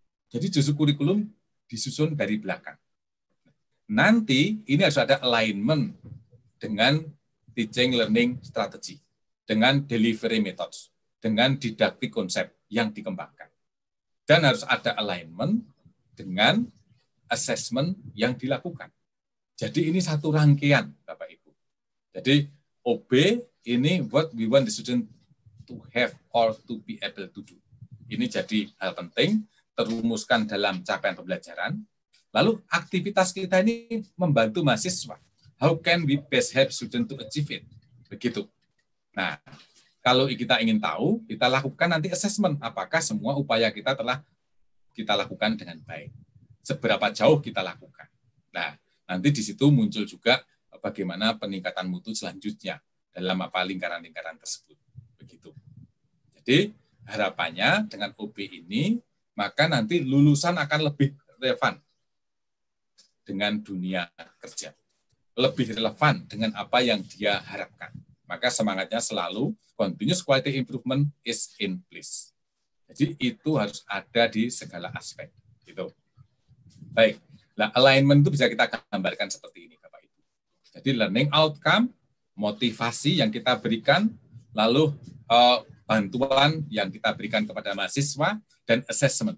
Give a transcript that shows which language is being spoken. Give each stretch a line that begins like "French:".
Indonesian: Jadi justru kurikulum disusun dari belakang. Nanti ini harus ada alignment dengan teaching learning strategy, dengan delivery methods, dengan didaktik konsep yang dikembangkan. Dan harus ada alignment dengan assessment yang dilakukan. Jadi ini satu rangkaian, Bapak Ibu. Jadi OB ini
English: what we want the student to have or to be able to do.
Indonesian: Ini jadi hal penting, terumuskan dalam capaian pembelajaran. Lalu aktivitas kita ini membantu mahasiswa.
English: How can we best help student to achieve it?
Indonesian: Begitu. Nah, kalau kita ingin tahu, kita lakukan nanti assessment. Apakah semua upaya kita telah kita lakukan dengan baik? Seberapa jauh kita lakukan? Nah, nanti di situ muncul juga bagaimana peningkatan mutu selanjutnya dalam lingkaran-lingkaran tersebut. Begitu. Jadi, harapannya dengan OB ini, maka nanti lulusan akan lebih relevan dengan dunia kerja. Lebih relevan dengan apa yang dia harapkan. Maka semangatnya selalu
English: continuous quality improvement is in place.
Indonesian: Jadi itu harus ada di segala aspek. Gitu. Baik, nah, alignment itu bisa kita gambarkan seperti ini, Bapak Ibu. Jadi learning outcome, motivasi yang kita berikan, lalu bantuan yang kita berikan kepada mahasiswa, dan assessment.